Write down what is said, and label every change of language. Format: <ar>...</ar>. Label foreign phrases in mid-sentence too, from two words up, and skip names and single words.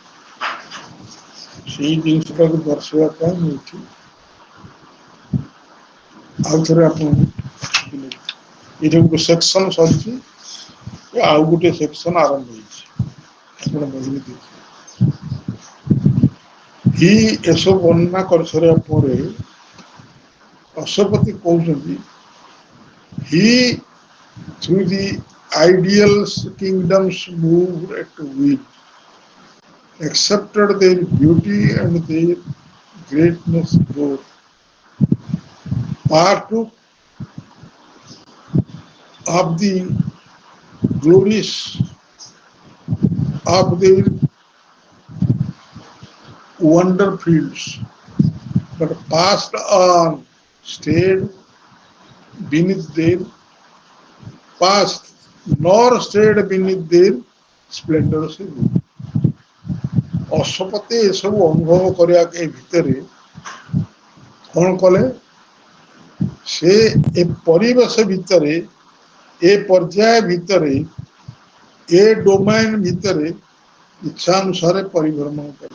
<or>ସେଇ ଜିନିଷଟାକୁ ଦର୍ଶାଇବା ପାଇଁ ମୁଁ ଏଠି ଆଉଥରେ ଆପଣଙ୍କୁ ଏଇଟା ଗୋଟେ ସେକ୍ସନ ସରିଛି, ଆଉ ଗୋଟେ ସେକ୍ସନ ଆରମ୍ଭ ହେଇଛି। ଆପଣ ବହିରେ ଏସବୁ ବର୍ଣ୍ଣନା କରିସାରିବା ପରେ ଅଶ୍ୱପତି କହୁଛନ୍ତି</or> <en>he through the ideals kingdoms moved at will, accepted their beauty and their greatness both, partook of the glories of their wonder fields, but passed on, stayed beneath their past, nor stayed beneath their splendors.</en> <or>ଅଶ୍ୱପତି ଏସବୁ ଅନୁଭବ କରିବା ଏ ଭିତରେ କଣ କଲେ, ସେ ଏ ପରିବେଶ ଭିତରେ, ଏ ପର୍ଯ୍ୟାୟ ଭିତରେ, ଏ ଡୋମାଇନ ଭିତରେ ଇଚ୍ଛା ଅନୁସାରେ ପରିଭ୍ରମଣ କଲେ।</or>